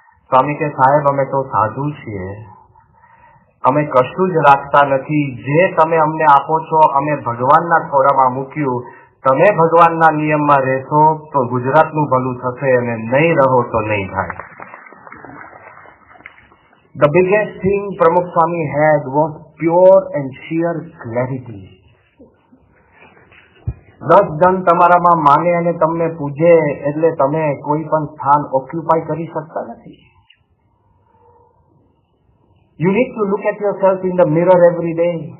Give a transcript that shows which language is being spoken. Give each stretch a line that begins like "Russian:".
Gujarati: સ્વામી કે સાહેબ, અમે તો સાધુ છીએ, અમે કશું જ રાખતા નથી, જે તમે અમને આપો છો અમે ભગવાનના ખોળામાં મૂક્યું. તમે ભગવાનના નિયમમાં રહેશો તો ગુજરાતનું ભલું થશે અને નહીં રહો તો નહીં થાય.
English: The biggest thing Pramukh Swami had was pure and sheer clarity.
Gujarati: 10 જણ તમારામાં માને અને તમને પૂજે એટલે તમે કોઈ પણ સ્થાન ઓક્યુપાય કરી શકતા નથી.
English: You need to look at yourself in the mirror every day.